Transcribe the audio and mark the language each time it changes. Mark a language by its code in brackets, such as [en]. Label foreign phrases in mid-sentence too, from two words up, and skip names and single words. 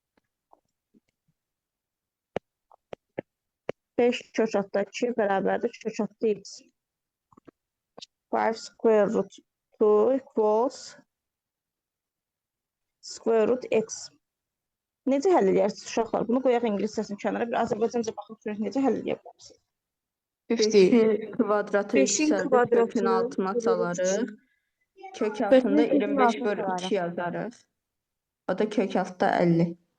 [az] 5 kök altda 2 bərabərdir kök altda x. [en] 5 square root 2 equals square root x. [az] Necə həll edərsiniz uşaqlar? Bunu qoyaq ingilis səsinin kənara. Bir Azərbaycanca baxıb görək necə həll edə bilərsiniz. 50. 5'in kvadratı 5'in yükseldi. kvadratı Kökün altına bölü salarıq. Kök Kökün altında kökün 25 altına bölü salarıq. 2 yazarıq. O da kök altta 50.